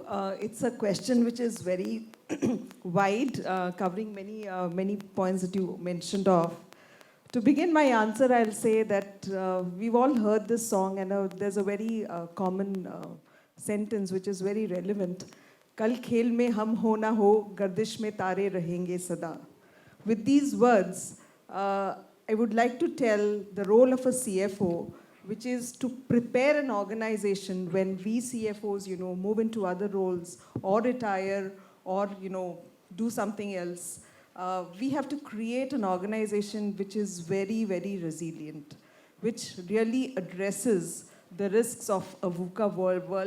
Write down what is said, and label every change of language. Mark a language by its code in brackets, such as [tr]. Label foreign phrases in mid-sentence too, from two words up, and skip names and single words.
[en] It's a question which is very wide, covering many points that you mentioned of. To begin my answer, I'll say that we've all heard this song, and there's a very common sentence which is very relevant. [hi] कल खेल में हम हो ना हो, गर्दिश में तारे रहेंगे सदा. [en] With these words, I would like to tell the role of a CFO, which is to prepare an organization when we CFOs, move into other roles or retire or, do something else. We have to create an organization which is very, very resilient, which really addresses the risks of a VUCA world.